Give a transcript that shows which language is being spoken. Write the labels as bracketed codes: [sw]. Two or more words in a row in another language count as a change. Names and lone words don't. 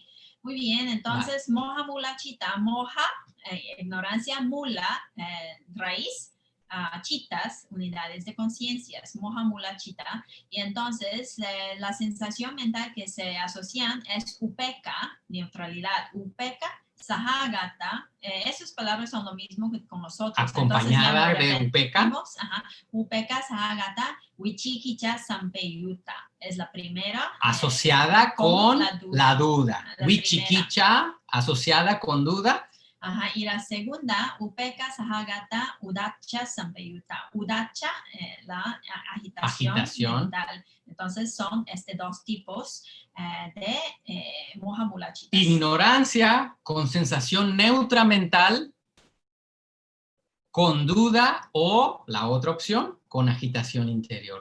[es] Muy bien, entonces [pi] moja mula chita, [es] moja, ignorancia, mula, raíz, chitas, unidades de conciencias, [pi] moja mula chita, [es] y entonces la sensación mental que se asocian es upeka, neutralidad, [pi] upeka, sahagata, [es] esas palabras son lo mismo que con nosotros. Acompañada de upeka. [pi] Upeka, sahagata, wichikicha, sampeyuta. [es] Es la primera. Asociada con la duda. Wichikicha, asociada con duda. Ajá, y la segunda, [pi] upeka, sahagata, udacha, sampeyuta. Udacha, [es] la agitación mental. Entonces son dos tipos de [pi] moja mula chitas. [es] Ignorancia con sensación neutra mental, con duda, o la otra opción, con agitación interior.